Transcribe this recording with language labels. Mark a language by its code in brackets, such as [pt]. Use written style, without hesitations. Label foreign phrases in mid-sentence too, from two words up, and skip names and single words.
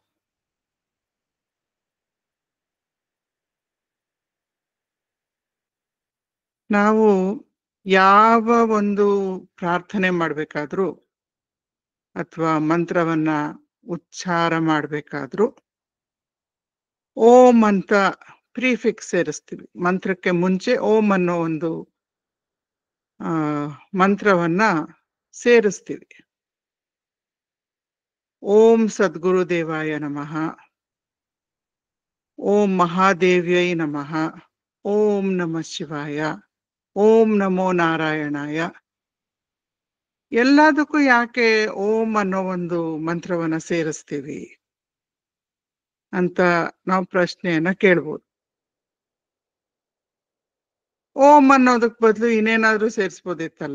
[kn] ನಾವು ಯಾವ ಒಂದು ಪ್ರಾರ್ಥನೆ ಮಾಡಬೇಕಾದ್ರೂ ಅಥವಾ ಮಂತ್ರವನ್ನ ಉಚ್ಚಾರ ಮಾಡಬೇಕಾದ್ರೂ ಓಂ ಅಂತ ಪ್ರಿಫಿಕ್ಸ್ ಸೇರಿಸ್ತೀವಿ. ಮಂತ್ರಕ್ಕೆ ಮುಂಚೆ ಓಂ ಅನ್ನೋ ಒಂದು ಮಂತ್ರವನ್ನ ಸೇರಿಸ್ತೀವಿ. [sa] ಓಂ ಸದ್ಗುರುದೇವಾಯ ನಮಃ, ಓಂ ಮಹಾದೇವ್ಯೈ ನಮಃ, ಓಂ ನಮಃ ಶಿವಾಯ, ಓಂ ನಮೋ ನಾರಾಯಣಾಯ. [kn] ಎಲ್ಲದಕ್ಕೂ ಯಾಕೆ ಓಂ ಅನ್ನೋ ಒಂದು ಮಂತ್ರವನ್ನ ಸೇರಿಸ್ತೀವಿ ಅಂತ ನಾವು ಪ್ರಶ್ನೆಯನ್ನ ಕೇಳ್ಬೋದು. ಓಂ ಅನ್ನೋದಕ್ ಬದಲು ಇನ್ನೇನಾದ್ರೂ ಸೇರಿಸ್ಬೋದಿತ್ತಲ್ಲ.